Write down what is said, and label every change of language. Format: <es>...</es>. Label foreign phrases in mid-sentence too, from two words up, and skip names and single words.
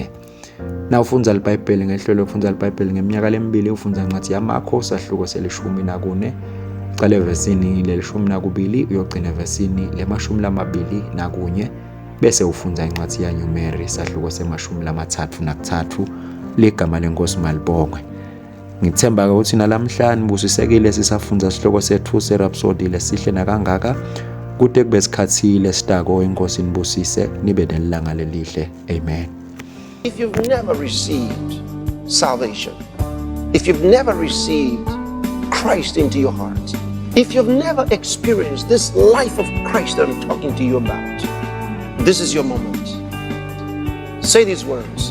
<ss>Na ufunza iBhayibheli ngehlelo lokufundza iBhayibheli ngeminyaka lemibili ufunza incwadi yaMakho sahluko se-14 ucala evesini le-12 uyogcina evesini le-21 bese ufunza incwadi yaNumeri sahluko se-33. Ligama leNkosi malibongwe. Ngithemba ukuthi nalamhla nibusisekile sisafunza isihloko sethu serhapsody lesihle nakangaka kude kube isikhathi lesitako. Inkosi nibusise nibe nelanga lelihle. Amen.</ss> <en>If you've never received salvation, if you've never received Christ into your heart, if you've never experienced this life of Christ that I'm talking to you about, this is your moment. Say these words.</en>